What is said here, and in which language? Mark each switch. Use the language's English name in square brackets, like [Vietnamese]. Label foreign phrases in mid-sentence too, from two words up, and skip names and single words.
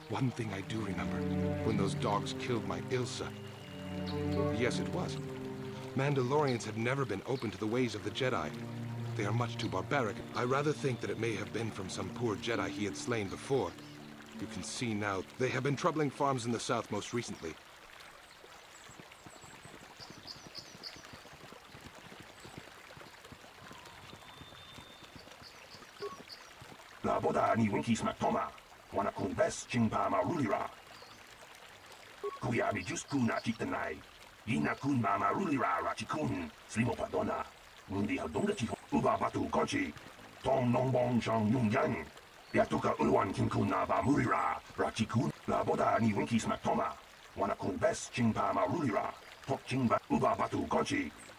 [English] One thing I do remember, when those dogs killed my Ilsa. Yes, it was. Mandalorians have never been open to the ways of the Jedi. They are much too barbaric. I rather think that it may have been from some poor Jedi he had slain before. You can see now, they have been troubling farms in the south most recently. La boda ni winkis maktoma, wana kun bes chingpa marulira. Kuya mi just kuna chitanai, ina kun ma marulira rachikun, slimo padona, mundi hadonga chiho, uba batu konchi, tong nongbong shang yung yang, yatuka ulwan kinkuna ba murira, rachikun, la boda ni winkis maktoma, wana kun bes chingpa marulira, tok chingba, uba batu konchi.